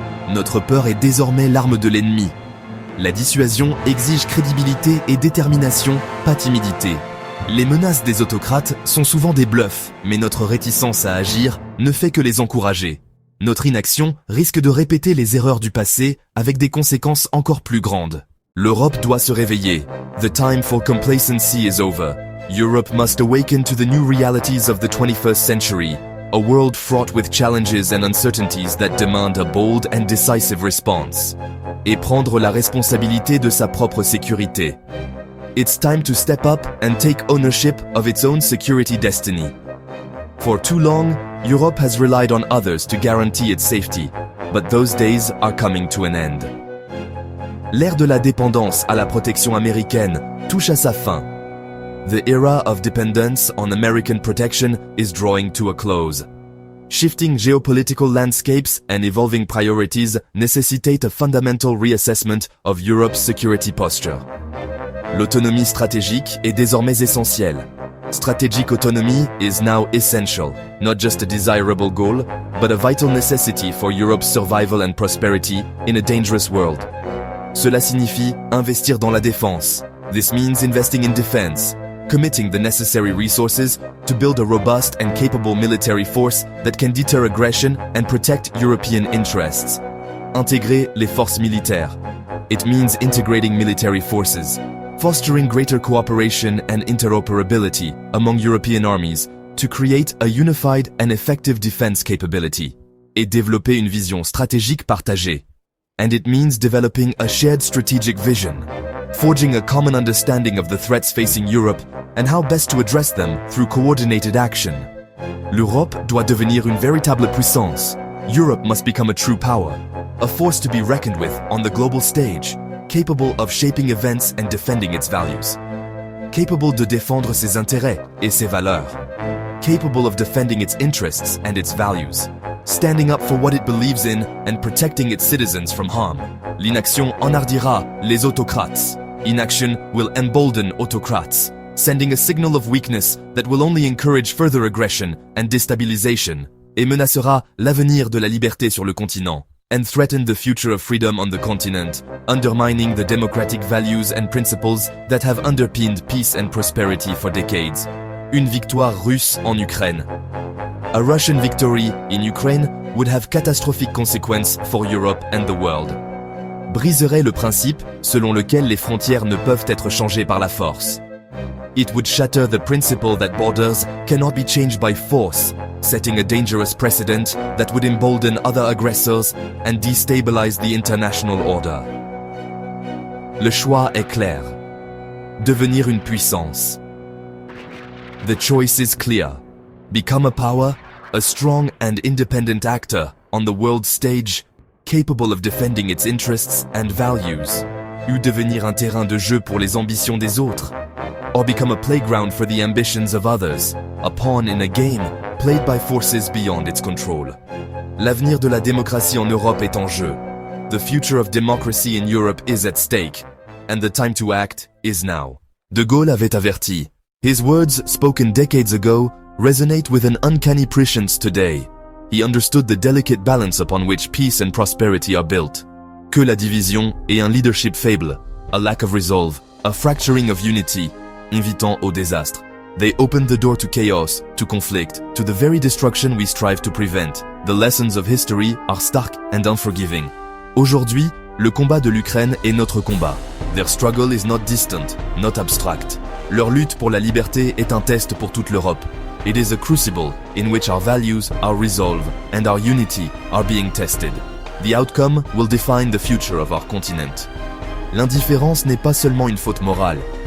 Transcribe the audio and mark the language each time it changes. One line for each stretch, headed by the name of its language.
French: Notre peur est désormais l'arme de l'ennemi. La dissuasion exige crédibilité et détermination, pas timidité. Les menaces des autocrates sont souvent des bluffs, mais notre réticence à agir ne fait que les encourager. Notre inaction risque de répéter les erreurs du passé avec des conséquences encore plus grandes. L'Europe doit se réveiller.
English: The time for complacency is over. Europe must awaken to the new realities of the 21st century. A world fraught with challenges and uncertainties that demand a bold and decisive response.
French: Et prendre la responsabilité de sa propre sécurité.
English: It's time to step up and take ownership of its own security destiny. For too long, Europe has relied on others to guarantee its safety, but those days are coming to an end.
French: L'ère de la dépendance à la protection américaine touche à sa fin.
English: The era of dependence on American protection is drawing to a close. Shifting geopolitical landscapes and evolving priorities necessitate a fundamental reassessment of Europe's security posture.
French: L'autonomie stratégique est désormais essentielle.
English: Strategic autonomy is now essential, not just a desirable goal, but a vital necessity for Europe's survival and prosperity in a dangerous world.
French: Cela signifie investir dans la défense.
English: This means investing in defense, committing the necessary resources to build a robust and capable military force that can deter aggression and protect European interests.
French: Intégrer les forces militaires.
English: It means integrating military forces, fostering greater cooperation and interoperability among European armies to create a unified and effective defense capability.
French: Et développer une vision stratégique partagée.
English: And it means developing a shared strategic vision, forging a common understanding of the threats facing Europe and how best to address them through coordinated action.
French: L'Europe doit devenir une véritable puissance.
English: Europe must become a true power, a force to be reckoned with on the global stage, capable of shaping events and defending its values.
French: Capable de défendre ses intérêts et ses valeurs.
English: Capable of defending its interests and its values. Standing up for what it believes in and protecting its citizens from harm.
French: L'inaction enhardira les autocrates.
English: Inaction will embolden autocrats, sending a signal of weakness that will only encourage further aggression and destabilization,
French: et menacera l'avenir de la liberté sur le continent,
English: and threaten the future of freedom on the continent, undermining the democratic values and principles that have underpinned peace and prosperity for decades.
French: Une victoire russe en Ukraine.
English: A Russian victory in Ukraine would have catastrophic consequences for Europe and the world.
French: Briserait le principe selon lequel les frontières ne peuvent être changées par la force.
English: It would shatter the principle that borders cannot be changed by force, setting a dangerous precedent that would embolden other aggressors and destabilize the international order.
French: Le choix est clair. Devenir une puissance.
English: The choice is clear. Become a power, a strong and independent actor on the world stage, capable of defending its interests and values.
French: Ou devenir un terrain de jeu pour les ambitions des autres.
English: Or become a playground for the ambitions of others, a pawn in a game played by forces beyond its control.
French: L'avenir de la démocratie en Europe est en jeu.
English: The future of democracy in Europe is at stake, and the time to act is now.
French: De Gaulle avait averti.
English: His words, spoken decades ago, resonate with an uncanny prescience today. He understood the delicate balance upon which peace and prosperity are built.
French: Que la division et un leadership faible,
English: a lack of resolve, a fracturing of unity,
French: invitant au désastre.
English: They opened the door to chaos, to conflict, to the very destruction we strive to prevent. The lessons of history are stark and unforgiving.
French: Aujourd'hui, le combat de l'Ukraine est notre combat.
English: Their struggle is not distant, not abstract.
French: Leur lutte pour la liberté est un test pour toute l'Europe.
English: It is a crucible in which our values are resolved and our unity are being tested. The outcome will define the future of our continent.
French: L'indifférence n'est pas seulement une faute morale.